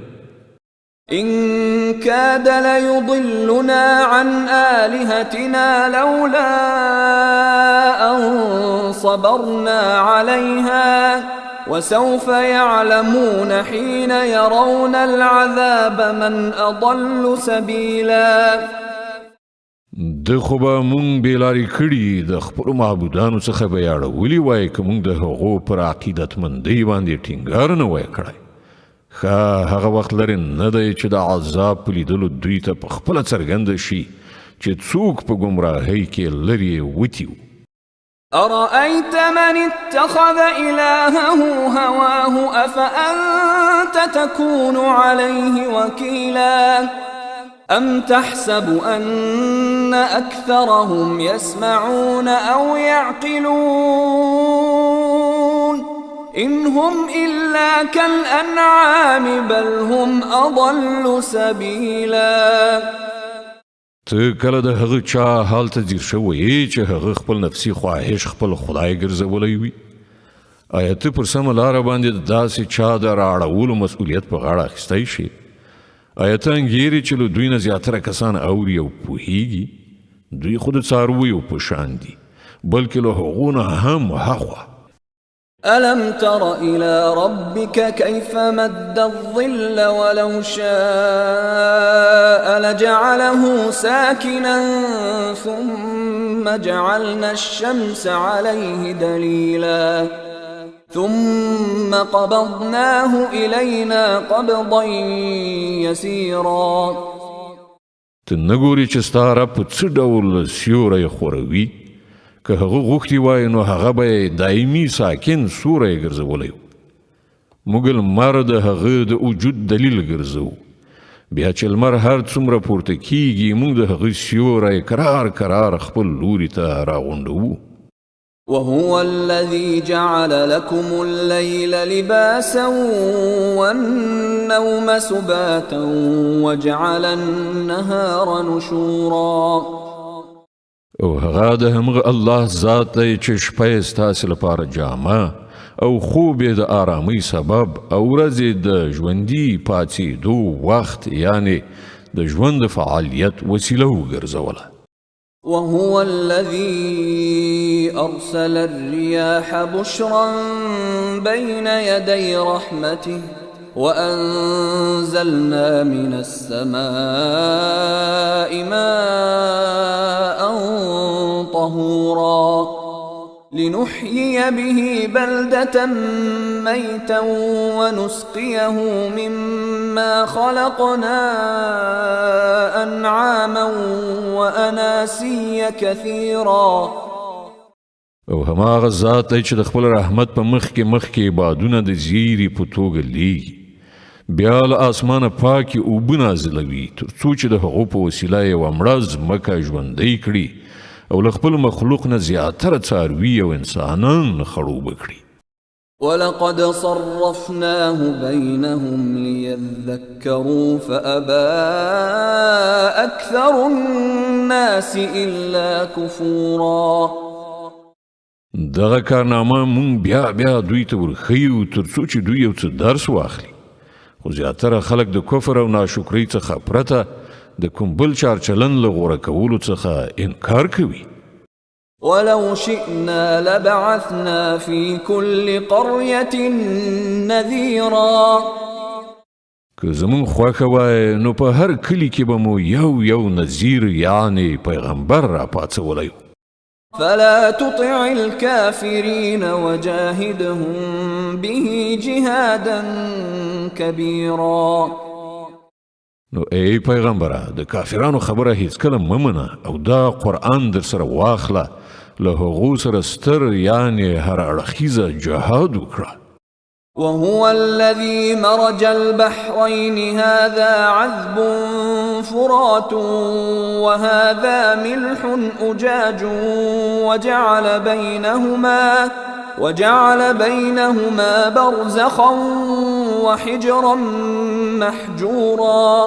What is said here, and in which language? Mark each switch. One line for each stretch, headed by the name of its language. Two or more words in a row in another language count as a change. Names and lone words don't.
Arabic: إن كاد ليضلنا عن آلهتنا لولا أن صبرنا عليها وسوف يعلمون حين يرون العذاب من أضل سبيلا.
Pashto: د خو به مونږ بېلارې کړي د خپلو معبودانو څخه به یې اړولي وای که مونږ د هغو پر عقیدتمندۍ باندې ټینګار نه وای کړی. ښه هغه وخت لرې نه دی چې د عذاب په لیدلو دوی ته په خپله څرګنده شي چې څوک په ګمراهۍ کې لرې وتي و.
Arabic: أرأيت من اتخذ إلهه هواه أفأنت تكون عليه وكيلا أم تحسب أن أكثرهم يسمعون أو يعقلون إن هم إلا كالأنعام بل هم أضل سبيلا.
Pashto: ته کله د هغه چا حال ته ځیر شوی چې هغه خپل نفسي خواهش خپل خدای ګرځولی وي؟ آیا ته پر سمه لاره باندې د داسې چا د رااړولو مسؤلیت په غاړه اخیستی شي؟ آیا ته انګیرې چې له دوی نه زیاتره کسان اوري او پوهیږي؟ دوی خو د څارویو په شان دي بلکې له هغو نه هم هاخوا.
Arabic: ألم تر إلى ربك كيف مد الظل ولو شاء لجعله ساكنا ثم جعلنا الشمس عليه دليلا ثم قبضناه إلينا قبضا يسيرا.
Pashto: ته نه ګورې چې ستا رب په څه ډول سیوری خوروي؟ که هغه غوښتي وای نو هغه به یې دایمي ساکن سوری ګرځولی و. موږ لمر د هغه د وجود دلیل ګرځوو. بیا چې لمر هر څومره پورته کیږي موږ د هغه سیوری کرار کرار خپل لوري ته راغونډوو.
Arabic: وهو الذي جعل لكم الليل لباسا والنوم سباتا وجعل النهار نشورا.
Pashto: او هغه د همغه الله ذات دی چې شپه یې ستاسې لپاره جامه او خوب یې د آرامۍ سبب او ورځ یې د ژوندي پاڅېدو وخت یعنې د ژوند د فعالیت وسیله وګرځوله.
Arabic: وهو الذي أرسل الرياح بشرا بين يدي رحمته وأنزلنا من السماء ماء طهورا لنحيي به بلدة ميتا ونسقيه مما خلقنا أنعاما وأناسيا كثيرا.
Pashto: او هماغه ذات دی چې د خپل رحمت په مخ کې بادونه د زیری په توګه لیږي بیا له اسمانه پاکې اوبه نازلوي تر څو چې د هغو په وسیله یوه مړه ځمکه ژوندی کړي او له خپل مخلوق نه زیاتره څاروي او انسانان خړوبه کړي.
Arabic: ولقد صرفناه بينهم ليذكروا فأبى أكثر الناس إلا كفورا.
Pashto: دغه کارنامه مونږ بیا دوی ته ورښیو تر څو چې دوی یو څه درس واخلي خو زیاتره خلک د کفر او ناشکرۍ څخه پرته د کوم بل چارچلن له غوره کولو څخه انکار کوي.
Arabic: ولو شئنا لبعثنا في كل قرية نذيرا.
Pashto: که زمون خوښه وای نو په هر کلی کې به مو یو نذیر یعنی پیغمبر را پاڅولی.
Arabic: فلا تطع الكافرين وجاهدهم به جهادا كبيرا.
Pashto: نو ای پیغمبره د کافرانو خبره هیڅکله مه منه او دا قرآن در سره واخله له هغو سره ستر یعنی هر اړخیزه جهاد وکړه.
Arabic: وهو الذي مرج البحرين هذا عذب فرات وهذا ملح أجاج وجعل بينهما برزخا وحجرا محجورا.